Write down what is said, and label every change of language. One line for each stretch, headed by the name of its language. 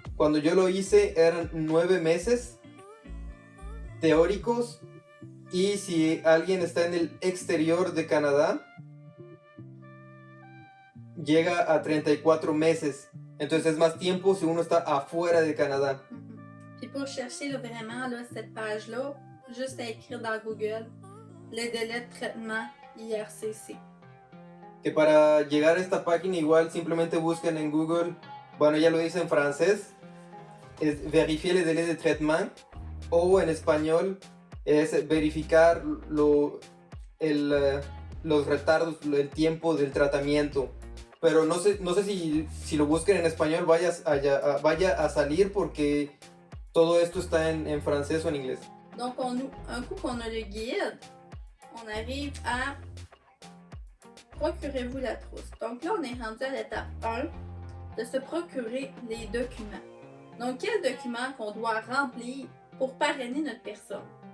Spanish: Cuando yo lo hice eran 9 meses teóricos. Y si alguien está en el exterior de Canadá, llega a 34 meses. Entonces es más tiempo si uno está afuera de Canadá.
French: Puis pour chercher là, vraiment là, cette page-là, juste à écrire dans Google les délais de traitement IRCC.
Spanish: Que para llegar a esta página igual simplemente busquen en Google, bueno, ya lo dice en francés, es
French: verifier les délais de traitement,
Spanish: o en español es verificar los retardos, el tiempo del tratamiento. Pero no sé si lo busquen en español vaya a salir porque todo esto está en francés o en inglés.
French: Donc, un coup qu'on a le guide, on arrive à procurez-vous la trousse. Donc là, on est rendu à l'étape 1 de se procurer les documents. Donc, quels documents qu'on doit remplir pour parrainer notre personne?